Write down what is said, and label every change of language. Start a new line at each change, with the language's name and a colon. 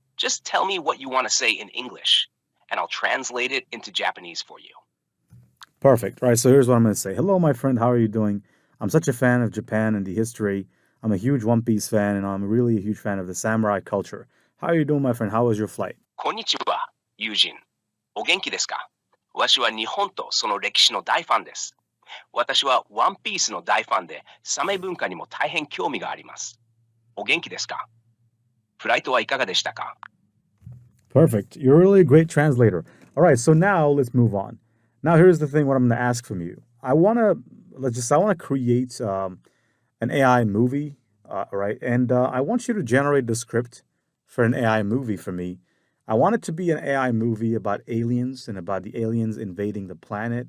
English: Just tell me what you want to say in English, and I'll translate it into Japanese for you. Perfect. All right, so here's what I'm going to say. Hello, my friend. How are you doing? I'm such a fan of Japan and the history. I'm a huge One Piece fan, and I'm really a huge fan of the samurai culture. How are you doing, my friend? How was your flight?
Japanese: こんにちは、友人。お元気ですか？私は日本とその歴史の大ファンです。私はワンピースの大ファンで、サメ文化にも大変興味があります。お元気ですか？フライトはいかがでしたか？
English: Perfect. You're really a great translator. All right, so now let's move on. Now here's the thing what I'm going to ask from you. I want to create an AI movie, right? And I want you to generate the script for an AI movie for me. I want it to be an AI movie about aliens and about the aliens invading the planet.